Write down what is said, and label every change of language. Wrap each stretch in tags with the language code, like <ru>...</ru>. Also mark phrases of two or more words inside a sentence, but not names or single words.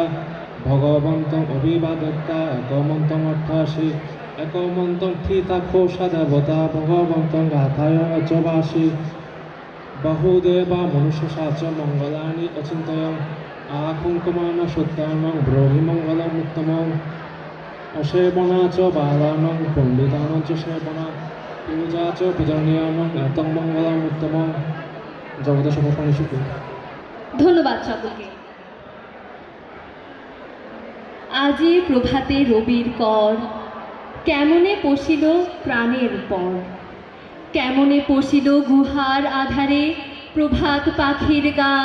<pi>भगवन्तं अभिवादत्ता एकमन्तं अट्ठासि एकमन्तं ठिताखोषा देवता भगवन्तं गाथाय अजवासि बहुदेवा मनुष्यसाच मंगलानि अचिन्तयं आकुङ्कुमान शुद्धानं ब्रूहि मंगलम् उत्तमम् असेवना च बालानं पण्डितानां च सेवना पूजा च पूजनीयानं एतं मंगलम् उत्तमम्।</pi> <bn>জগতের সমর্পণে শিখুন। ধন্যবাদ সকলকে। আজি প্রভাতে রবির কর কেমনে পশিল প্রাণের পর। কেমনে পশিল গুহার আধারে প্রভাত পাখির গান।</bn>